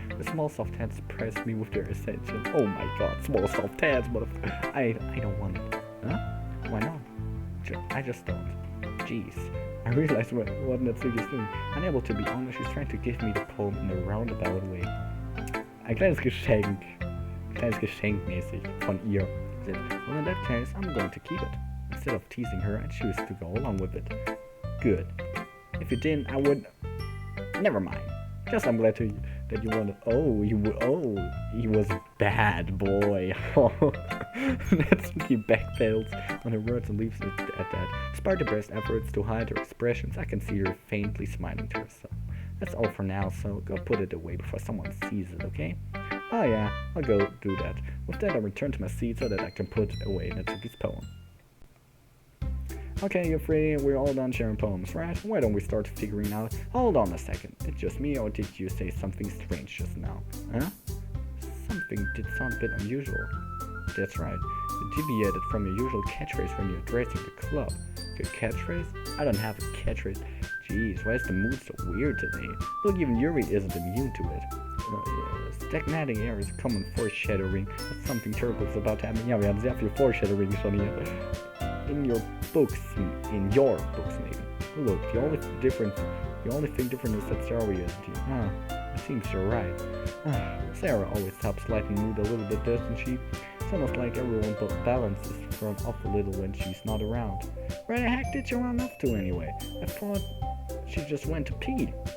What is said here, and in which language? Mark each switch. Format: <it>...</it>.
<en>The small soft hands surprise me with their attention. Oh my god, small soft hands, motherfucker. I don't want it. Huh? Why not? I just don't. Jeez. I realize what Natsuki is doing. Unable to be honest, she's trying to give me the poem in a roundabout way.</en> <de>Ein kleines Geschenk mäßig von ihr.</de> <en>Well, in that case, I'm going to keep it. Instead of teasing her, I choose to go along with it. Good. If you didn't, I would... Never mind. Just I'm glad that you wanted... he was a bad boy. Natsuki backpedals on her words and leaves it at that. Despite her best efforts to hide her expressions, I can see her faintly smiling to herself. That's all for now, so go put it away before someone sees it, okay? Oh yeah, I'll go do that. With that, I return to my seat so that I can put away Natsuki's poem. Okay, you're free, we're all done sharing poems, right? Why don't we start figuring out... Hold on a second, it's just me or did you say something strange just now? Huh? Something did sound a bit unusual. That's right, you deviated from your usual catchphrase when you're addressing the club. Your catchphrase? I don't have a catchphrase. Jeez, why is the mood so weird today? Look, even Yuri isn't immune to it. Stagnating air is common foreshadowing that something terrible is about to happen.</en> <de>Ja, wir haben sehr viel Foreshadowing schon hier.</de> <en>In your books maybe. Look, the only thing different is that Sarah isn't here. It seems you're right. Sarah always helps lighten the mood a little bit, doesn't she? It's almost like everyone but balance is thrown off a little when she's not around. Where the heck did you run off to anyway? I thought she just went to pee.</en>